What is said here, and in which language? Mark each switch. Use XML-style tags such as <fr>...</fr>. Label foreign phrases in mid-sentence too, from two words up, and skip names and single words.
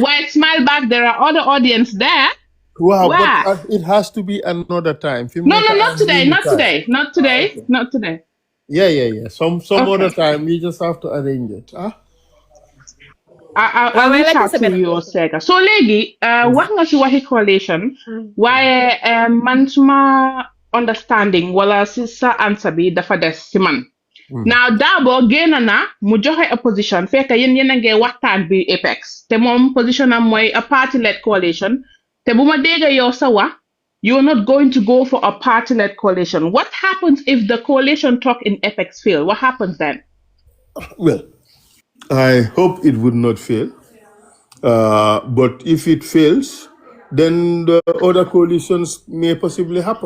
<en>While Smile Bag, there are other audience there. Wow, but it has to be another time. No, not today. Yeah. Some other time. We just have to arrange it. I'll reach out to you, Sega. So,</en> <wo>legi, wax nga ci waxi coalition, waaye man suma understanding wala si sa answer bi dafa des si man. Now, Darboe génn na mu joxe opposition fekk yéen a ngi waxtaan bi Apex te moom position am mooy</wo> <en>a party-led coalition</en> <wo>te bu ma dégg yow sa wax</wo> <en>you're not going to go for a party-led coalition. What happens if the coalition talk in Apex fail? What happens then? Well, I hope it would not fail. But if it fails, then the other coalitions may possibly happen.</en>